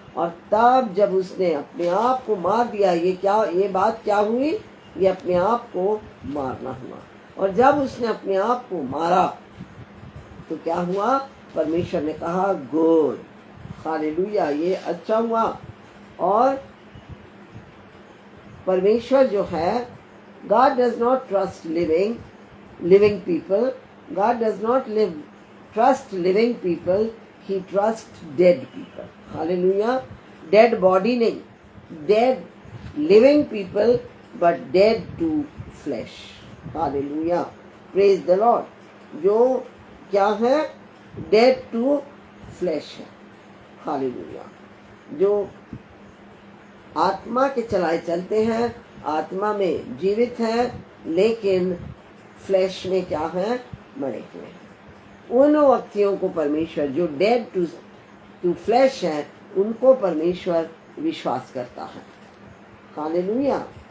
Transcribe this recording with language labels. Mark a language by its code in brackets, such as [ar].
[hi] और तब जब उसने अपने आप को मार दिया, ये बात क्या हुई? ये अपने आप को मारना हुआ। और जब उसने अपने आप को मारा तो क्या हुआ? परमेश्वर ने कहा गुड, हालेलुया, ये अच्छा हुआ। और परमेश्वर जो है, [en] God does not trust living people. God does not trust living people. He trusts dead people. Hallelujah. Dead body [hi] नहीं, [en] dead living people, but dead to flesh. Hallelujah. Praise the Lord. [hi] जो क्या है? [en] Dead to flesh [hi] है। [en] Hallelujah. [hi] जो आत्मा के चलाए चलते हैं, आत्मा में जीवित है, लेकिन फ्लैश में क्या है? मरे हुए हैं। उन व्यक्तियों को परमेश्वर, जो [en] dead to flash [hi] है, उनको परमेश्वर विश्वास करता है। हालेलुया।